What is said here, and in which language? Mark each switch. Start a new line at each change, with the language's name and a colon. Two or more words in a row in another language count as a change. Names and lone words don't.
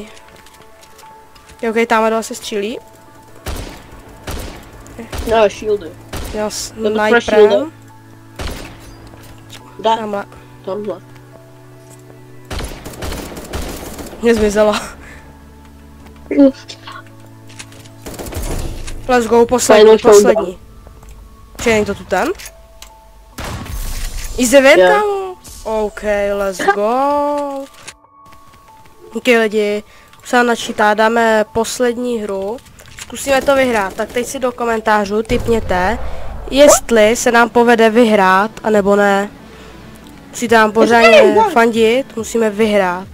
Czech: Jo, ok, tamhle dole se střílí. No, shieldy. Jo, sniperem. Tamhle. Tamhle. Mě zmizela.
English: Let's go,
Czech: poslední. Čili to tu ten?
English: Easy win,
Czech: kámo?
English: OK, let's go.
Czech: OK lidi, už se nám načítá, dáme poslední hru. Zkusíme to vyhrát, tak teď si do komentářů tipněte, jestli se nám povede vyhrát, anebo ne. Musíte nám pořádně fandit, musíme vyhrát.